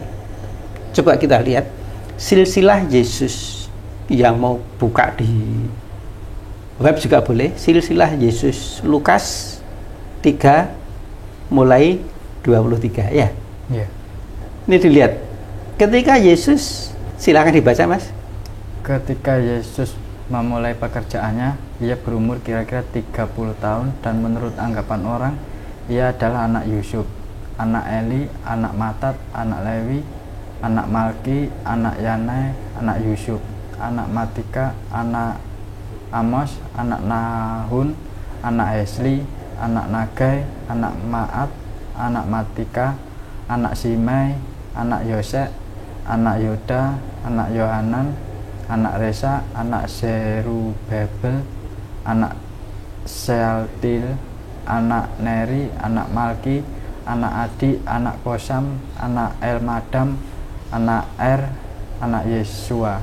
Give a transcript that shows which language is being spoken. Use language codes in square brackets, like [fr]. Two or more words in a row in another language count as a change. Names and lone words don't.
[id] Coba kita lihat silsilah Yesus yang mau buka di web juga boleh, silsilah Yesus Lukas 3 mulai 23 ya. Iya. Ini dilihat. Ketika Yesus, silakan dibaca Mas. Ketika Yesus memulai pekerjaannya, ia berumur kira-kira 30 tahun dan menurut anggapan orang, ia adalah anak Yusuf, anak Eli, anak Matat, anak Lewi, anak Malki, anak Yanai, anak Yusuf, anak Matika, anak Amos, anak Nahun, anak Esli, anak Nagai, anak Maat, anak Matika, anak Simei, anak Yosek, anak Yoda, anak Yohanan, anak Resa, anak Zerubabel, anak Sealtil, anak Neri, anak Malki, anak Adi, anak Kosam, anak Elmadam, anak Er, anak Yesua.